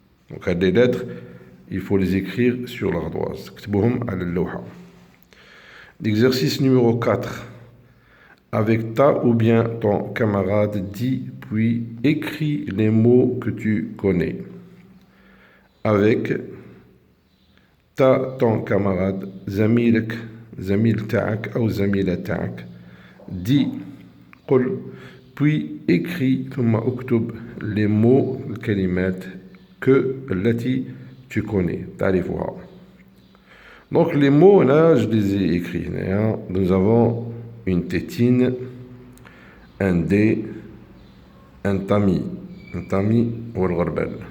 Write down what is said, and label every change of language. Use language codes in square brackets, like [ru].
[fr] Donc les lettres il faut les écrire sur l'ardoise. [ar] اكتبوهم على اللوحة. [fr] L'exercice numéro 4. Avec ta ou bien ton camarade, dis puis écris les mots que tu connais. Avec ta ton camarade, [ar] زميلك زميل تاعك أو زميلة تاعك. [fr] dis [ar] قل [fr] puis écris [ar] ثم اكتب [fr] les mots [ar] الكلمات [fr] que [ar] التي [fr] tu connais [ar] تعرفها. [fr] Donc les mots là je les ai écrits. Nous avons une tétine, un dé, un tamis والغربال.